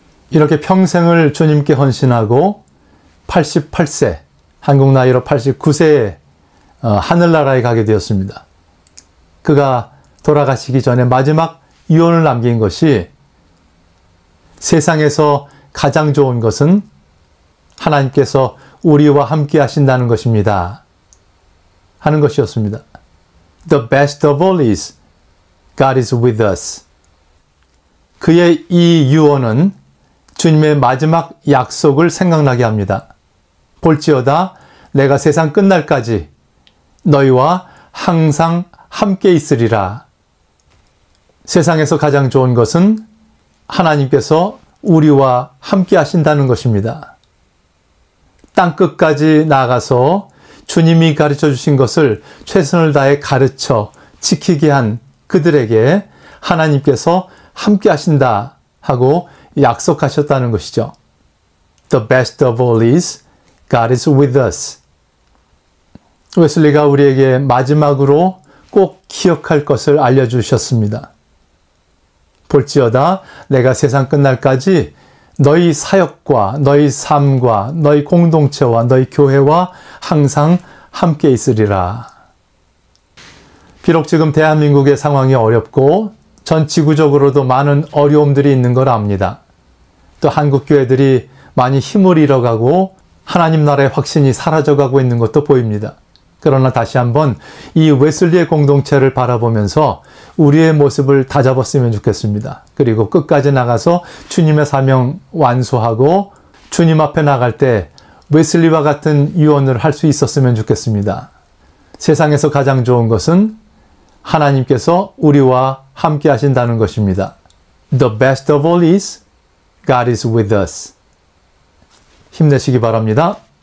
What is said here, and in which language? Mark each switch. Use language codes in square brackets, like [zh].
[ko] 이렇게 평생을 주님께 헌신하고 88세, 한국 나이로 89세에 하늘나라에 가게 되었습니다. 그가 돌아가시기 전에 마지막 유언을 남긴 것이 세상에서 가장 좋은 것은 하나님께서 우리와 함께 하신다는 것입니다. 하는 것이었습니다. [en] The best of all is God is with us. [ko] 그의 이 유언은 주님의 마지막 약속을 생각나게 합니다. 볼지어다 내가 세상 끝날까지 너희와 항상 함께 있으리라. 세상에서 가장 좋은 것은 하나님께서 우리와 함께 하신다는 것입니다. 땅끝까지 나아가서 주님이 가르쳐 주신 것을 최선을 다해 가르쳐 지키게 한 그들에게 하나님께서 함께 하신다 하고 약속하셨다는 것이죠. [en] The best of all is God is with us. [ko] 웨슬리가 우리에게 마지막으로 꼭 기억할 것을 알려주셨습니다. 볼지어다 내가 세상 끝날까지 너희 사역과 너희 삶과 너희 공동체와 너희 교회와 항상 함께 있으리라. 비록 지금 대한민국의 상황이 어렵고 전 지구적으로도 많은 어려움들이 있는 걸 압니다. 또 한국 교회들이 많이 힘을 잃어가고 하나님 나라의 확신이 사라져가고 있는 것도 보입니다. 그러나 다시 한번 이 웨슬리의 공동체를 바라보면서 우리의 모습을 다잡았으면 좋겠습니다. 그리고 끝까지 나가서 주님의 사명 완수하고 주님 앞에 나갈 때 웨슬리와 같은 유언을 할 수 있었으면 좋겠습니다. 세상에서 가장 좋은 것은 하나님께서 우리와 함께 하신다는 것입니다. [en] The best of all is God is with us. [ko] 힘내시기 바랍니다.